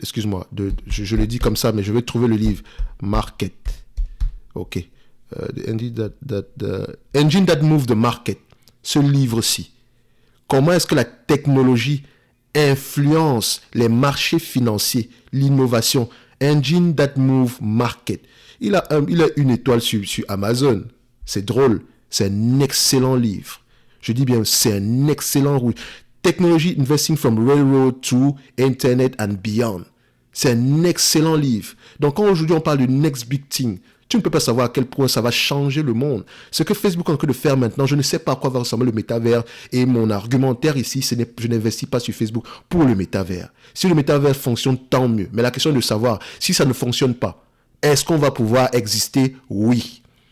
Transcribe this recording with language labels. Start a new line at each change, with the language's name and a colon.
French: Excuse-moi, je le dis comme ça, mais je vais trouver le livre.
English: Market. OK. The engine that move the market.
French: Ce livre-ci. Comment est-ce que la technologie influence les marchés financiers, l'innovation?
English: Engine that move market.
French: Il a une étoile sur Amazon. C'est drôle. C'est un excellent livre. Je dis bien, c'est un excellent livre.
English: Technology Investing from Railroad to Internet and Beyond.
French: C'est un excellent livre. Donc, quand aujourd'hui on parle du
English: next big thing,
French: tu ne peux pas savoir à quel point ça va changer le monde. Ce que Facebook est en train de faire maintenant, je ne sais pas à quoi va ressembler le métavers. Et mon argumentaire ici, je n'investis pas sur Facebook pour le métavers. Si le métavers fonctionne, tant mieux. Mais la question est de savoir, si ça ne fonctionne pas, est-ce qu'on va pouvoir exister? Oui.